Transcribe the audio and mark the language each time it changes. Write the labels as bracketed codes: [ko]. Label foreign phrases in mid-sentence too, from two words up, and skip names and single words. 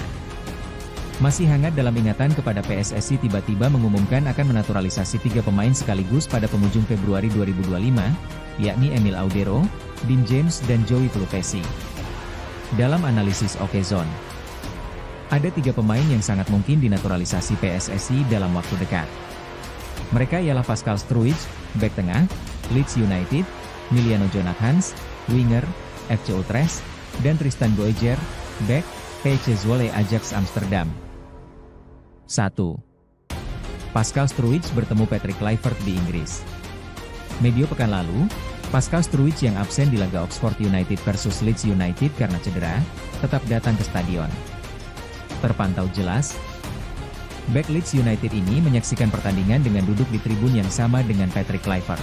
[id] Masih hangat dalam ingatan kepada PSSI tiba-tiba mengumumkan akan menaturalisasi 3 pemain sekaligus pada penghujung Februari 2025, yakni Emil Audero, Dean James dan Joey Pelupesi. Dalam analisis Okezone, ada 3 pemain yang sangat mungkin dinaturalisasi PSSI dalam waktu dekat. Mereka ialah Pascal Struijk, bek tengah, Leeds United, Miliano Jonathans, winger, FC Utrecht, dan Tristan Goejer, bek, PSV Zwolle Ajax Amsterdam. 1. Pascal Struijk bertemu Patrick Kluivert di Inggris. Medio pekan lalu, Pascal Struijk yang absen di laga Oxford United versus Leeds United karena cedera, tetap datang ke stadion. Terpantau jelas, bek Leeds United ini menyaksikan pertandingan dengan duduk di tribun yang sama dengan Patrick Kluivert.